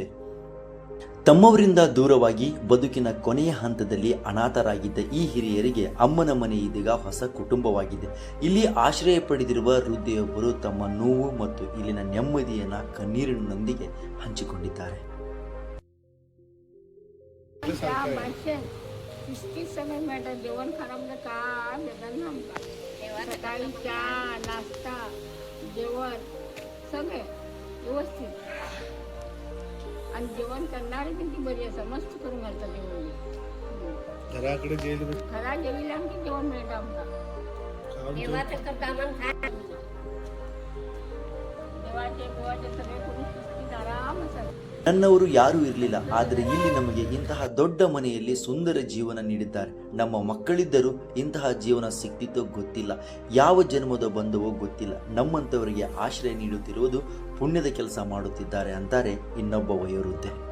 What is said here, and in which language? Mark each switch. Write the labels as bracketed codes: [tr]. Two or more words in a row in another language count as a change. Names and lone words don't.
[kn] ತಮ್ಮವರಿಂದ ದೂರವಾಗಿ ಬದುಕಿನ ಕೊನೆಯ ಹಂತದಲ್ಲಿ ಅನಾಥರಾಗಿದ್ದ ಈ ಹಿರಿಯರಿಗೆ ಅಮ್ಮನ ಮನೆ ಇದೀಗ ಹೊಸ ಕುಟುಂಬವಾಗಿದೆ. ಇಲ್ಲಿ ಆಶ್ರಯ ಪಡೆದಿರುವ ವೃದ್ಧೆಯೊಬ್ಬರು ತಮ್ಮ ನೋವು ಮತ್ತು ಇಲ್ಲಿನ ನೆಮ್ಮದಿಯನ್ನ ಕಣ್ಣೀರಿನೊಂದಿಗೆ ಹಂಚಿಕೊಂಡಿದ್ದಾರೆ. [mr] जेवण खराब का भेटल ना आमका सकाळी चहा नाश्ता जेवण सगळे व्यवस्थित आणि जेवण करणारे किती बरी असं मस्त करून घालतात. जेवण घराकडे घरा गेलेले आमचे जेवण मिळतं आमका देवाचं करता आम्हाला खा देवाचे सगळे करून शिस्तीत आराम असतात. [kn] ನನ್ನವರು ಯಾರೂ ಇರಲಿಲ್ಲ, ಆದರೆ ಇಲ್ಲಿ ನಮಗೆ ಇಂತಹ ದೊಡ್ಡ ಮನೆಯಲ್ಲಿ ಸುಂದರ ಜೀವನ ನೀಡಿದ್ದಾರೆ. ನಮ್ಮ ಮಕ್ಕಳಿದ್ದರೂ ಇಂತಹ ಜೀವನ ಸಿಕ್ತಿತ್ತೋ ಗೊತ್ತಿಲ್ಲ, ಯಾವ ಜನ್ಮದ ಬಂದವೋ ಗೊತ್ತಿಲ್ಲ. ನಮ್ಮಂಥವರಿಗೆ ಆಶ್ರಯ ನೀಡುತ್ತಿರುವುದು ಪುಣ್ಯದ ಕೆಲಸ ಮಾಡುತ್ತಿದ್ದಾರೆ ಅಂತಾರೆ ಇನ್ನೊಬ್ಬ ವಯೋವೃದ್ಧೆ.